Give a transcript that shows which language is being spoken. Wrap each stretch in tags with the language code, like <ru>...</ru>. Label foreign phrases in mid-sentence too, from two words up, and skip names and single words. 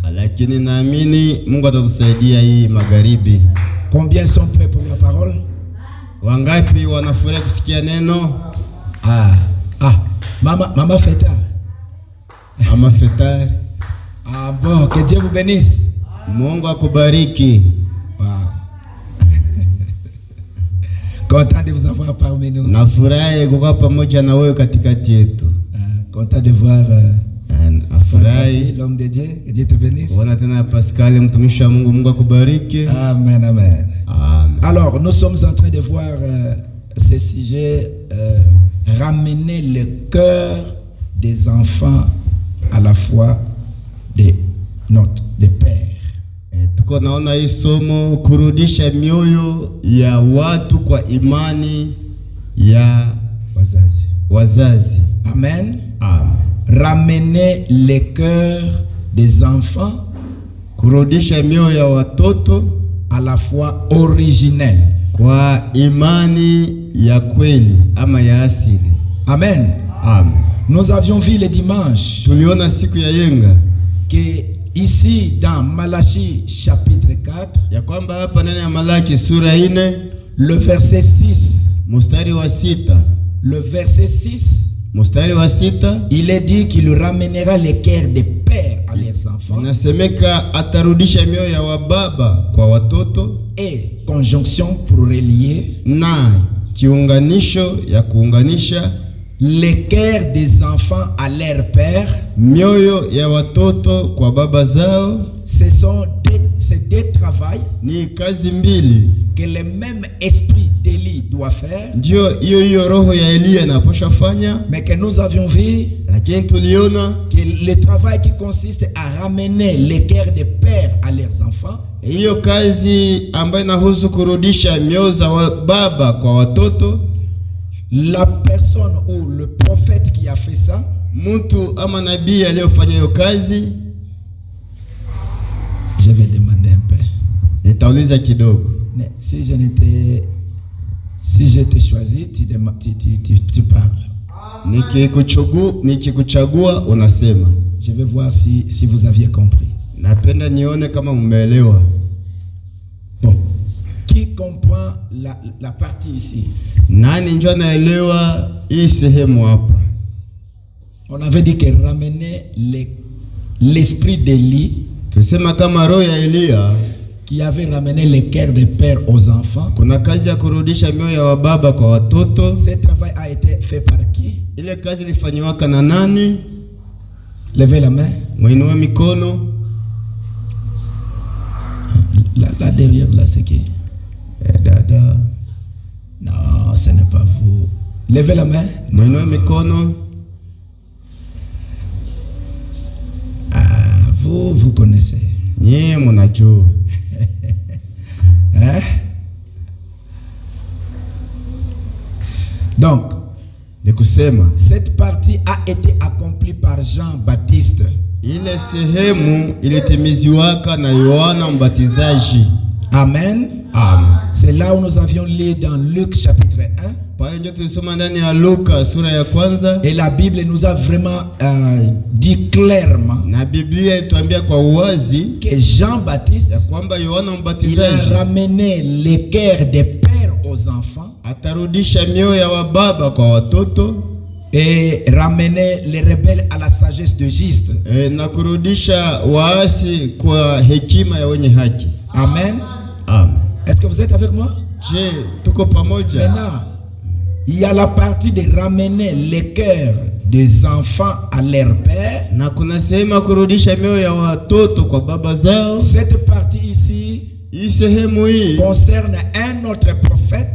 <fr>Combien sont prêts pour la parole? Maman Feta.</fr> <sw>Mama Feta.</sw> <fr>Ah bon, que Dieu vous bénisse.</fr> <sw>Mungu akubariki. Wow.</sw> <fr>Content de vous avoir parmi nous.</fr> <sw>Nafurahi kuwa pamoja na wewe katikati yetu.</sw> <fr>Content de voir l'homme de Dieu. Que Dieu te bénisse. Amen, amen. Amen. Alors, nous sommes en train de voir ce sujet, ramener le cœur des enfants à la foi de notre père.</fr> <sw>Tuko naona hii somo kurudisha mioyo ya watu kwa imani ya wazazi. Amen. Amen.</sw> <fr>Ramener le cœur des enfants,</fr> <sw>kurudisha mioyo ya watoto</sw> <fr>à la foi originelle,</fr> <sw>kwa imani ya kweli ama ya asili. Amen. Amen.</sw> <fr>Nous avions vu le dimanche</fr> <sw>tuliona siku ya yenga</sw> <fr>que ici dans Malachie chapitre 4,</fr> <sw>ya kwamba hapa ndani ya Malaki sura 4</sw> <fr>le verset 6,</fr> <sw>mstari wa 6,</sw> <fr>le verset 6,</fr> <sw>mstari wa 6,</sw> <fr>il est dit qu'il ramènera les cœurs des pères à leurs enfants.</fr> <sw>Inasemeka atarudisha mioyo ya wababa kwa watoto.</sw> <fr>Et conjonction pour relier.</fr> <sw>Na kiunganisho ya kuunganisha.</sw> <fr>Les cœurs des enfants à leur père.</fr> <sw>Mioyo ya watoto kwa baba zao.</sw> <fr>C'est des travail.</fr> <sw>Ni kazi mbili.</sw> <fr>Que le même esprit d'Élie doit faire.</fr> <sw>Ndio hiyo roho ya Elia inapaswa fanya.</sw> <fr>Mais que nous avions vu.</fr> <sw>Lakini tuliona</sw> <fr>que le travail qui consiste à ramener les cœurs des pères à leurs enfants.</fr> <sw>Hiyo kazi ambayo inahusu kurudisha mioyo za baba kwa watoto.</sw> <fr>La personne ou le prophète qui a fait ça,</fr> <sw>mtu ama nabii aliyofanya hiyo kazi,</sw> <fr>je vais demander un peu.</fr> <sw>Nitauliza kidogo.</sw> <fr>Si j'étais choisi, tu parles.</fr> <sw>Nikikuchagua unasema.</sw> <fr>Je vais voir si vous aviez compris.</fr> <sw>Napenda nione kama mmeelewa.</sw> <fr>Bon. Qui comprend la partie ici?</fr> <sw>Nani njoo anaelewa hii sehemu hapa?</sw> <fr>On avait dit que ramener l'esprit d'Élie,</fr> <sw>tusema kama roho ya Elia</sw> <fr>qui avait ramené les cœurs des pères aux enfants.</fr> <sw>Kuna kazi ya kurudisha mioyo ya baba kwa watoto.</sw> <fr>Ce travail a été fait par qui?</fr> <sw>Ile kazi ilifanywa na nani?</sw> <fr>Levez la main.</fr> <sw>Muinue mikono.</sw> <fr>Là derrière là c'est qui?</fr> <sw>Dada.</sw> <fr>Non, ce n'est pas vous. Levez la main.</fr> <sw>Muinue mikono.</sw> <fr>Ah, vous connaissez.</fr> <sw>Nyie mnajua.</sw> <fr>Hein? Donc, cette partie a été accomplie par Jean-Baptiste.</fr> <sw>Ile sehemu ilitimiziwaka na Yohana Mbatizaji. Amen. Amen.</sw> <fr>C'est là où nous avions lu dans Luc chapitre 1.</fr> <sw>Pale ndio tulisoma ndani ya Luka sura ya kwanza.</sw> <fr>Et la Bible nous a vraiment dit clairement.</fr> <sw>Na Biblia ituambia kwa uwazi</sw> <fr>que Jean-Baptiste,</fr> <sw>ya kwamba Yohana Mbatizaji,</sw> <fr>il a ramené les cœurs des pères aux enfants.</fr> <sw>Atarudisha mioyo ya wababa kwa watoto.</sw> <fr>Et ramener les rebelles à la sagesse de juste.</fr> <sw>Na kurudisha waasi kwa hekima ya wenye haki. Amen. Amen.</sw> <fr>Est-ce que vous êtes avec moi?</fr> <sw>Je, tuko pamoja.</sw> <fr>Maintenant, il y a la partie de ramener les cœurs des enfants à leur père.</fr> <sw>Na kuna sehemu kurudisha mioyo ya watoto kwa baba zao.</sw> <fr>Cette partie ici concerne un autre prophète</fr>